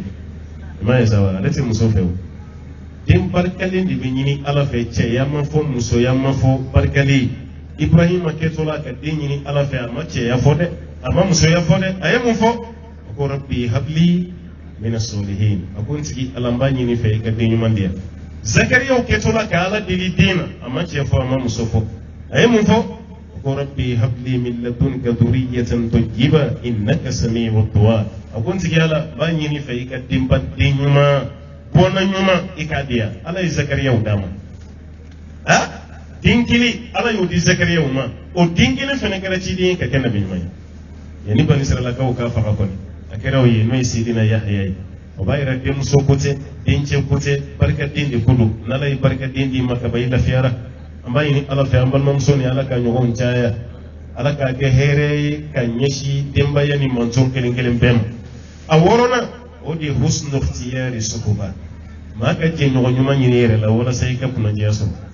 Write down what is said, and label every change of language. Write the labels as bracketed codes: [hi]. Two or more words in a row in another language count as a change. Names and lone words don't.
[bm] i m'a ye sa wa ale tɛ muso fɛ o den barikalen de bɛ ɲini ala fɛ cɛya ma fɔ musoya ma fɔ barikalen ibrahima kɛtɔ la ka den ɲini ala fɛ a ma cɛya fɔ dɛ a ma musoya fɔ dɛ a ye mun fɔ a ko [ar] رب هب لي من الصالحين [bm] a ko n tigi ala n b'a ɲini fɛ i ka den ɲuman di yan zakariyaw kɛtɔ la ka ala deli den na a ma cɛ fɔ a ma muso fɔ a ye mun fɔ a ko [ar] رب هب لي من لدنك ذرية طيبة إنك سميع الدعاء [bm] a ko n tigi ala n b'a ɲini fɛ i ka denba den ɲuman bɔnna ɲuman i k'a di yan ala ye zakariyaw d'a ma den kelen ala y'o di zakariyaw ma o den kelen fana kɛra ciden ye ka kɛ nabi ɲuman ye yanni bani israilakaw k'a faga kɔni a kɛra o ye n'o ye sidina yahya ye o b'a yira denmuso ko tɛ dencɛ ko tɛ barikaden de ko don n'ala ye barikaden d'i ma kaba i lafiyara an b'a ɲini ala fɛ an balimamuso ni ala ka ɲɔgɔnw caya ala k'a kɛ hɛrɛ ye ka ɲɛsin denbaya ni manton kelen kelen bɛɛ ma a wɔɔrɔnan o de ye [ar] حسن الاختيار [bm] sukuba maa ka jɛ ɲɔgɔn ɲuman ɲini i yɛrɛ la walasa i ka kunnadiya sɔrɔ